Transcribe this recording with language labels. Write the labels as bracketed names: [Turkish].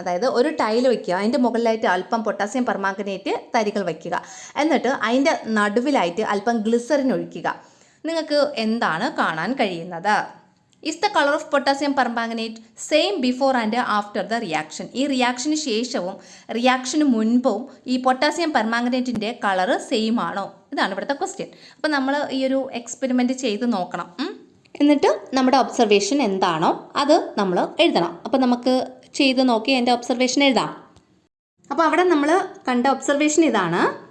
[Malayalam] അതായത് ഒരു ടൈൽ വയ്ക്കുക, അതിൻ്റെ മുകളിലായിട്ട് അല്പം പൊട്ടാസ്യം പെർമാംഗനേറ്റ് തരികൾ വയ്ക്കുക, എന്നിട്ട് അതിൻ്റെ നടുവിലായിട്ട് അല്പം ഗ്ലിസറിൻ ഒഴിക്കുക. നിങ്ങൾക്ക് എന്താണ് കാണാൻ കഴിയുന്നത്? [English] Is the color of potassium permanganate same before and after the reaction? [Malayalam] ഈ റിയാക്ഷന് ശേഷവും റിയാക്ഷന് മുൻപും ഈ പൊട്ടാസ്യം പെർമാംഗനേറ്റിൻ്റെ കളറ് സെയിം ആണോ? ഇതാണ് ഇവിടുത്തെ ക്വസ്റ്റ്യൻ. അപ്പോൾ നമ്മൾ ഈ ഒരു എക്സ്പെരിമെൻറ്റ് ചെയ്ത് നോക്കണം. എന്നിട്ട് നമ്മുടെ ഒബ്സർവേഷൻ എന്താണോ അത് നമ്മൾ എഴുതണം. അപ്പോൾ നമുക്ക് ചെയ്ത് നോക്കി എൻ്റെ ഒബ്സർവേഷൻ എഴുതാം. അപ്പോൾ അവിടെ നമ്മൾ കണ്ട ഒബ്സർവേഷൻ ഇതാണ്.